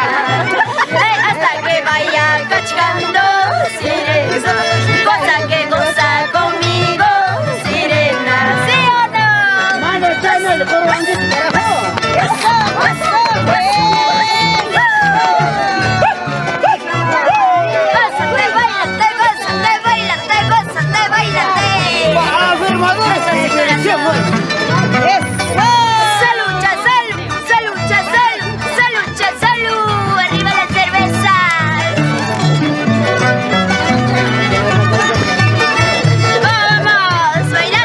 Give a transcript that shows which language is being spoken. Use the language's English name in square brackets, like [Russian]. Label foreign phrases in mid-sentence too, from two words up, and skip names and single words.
[Spanish] Hasta que vaya cachcando, sirena. Goza que goza conmigo, sirena. ¿Sí o no? Eso, eso, gózate, báilate, gózate, báilate, gózate, báilate. Afirmadores en televisión, güey. Salucha, salud, salucha, salud, salucha, salud. Arriba la cerveza. Vamos,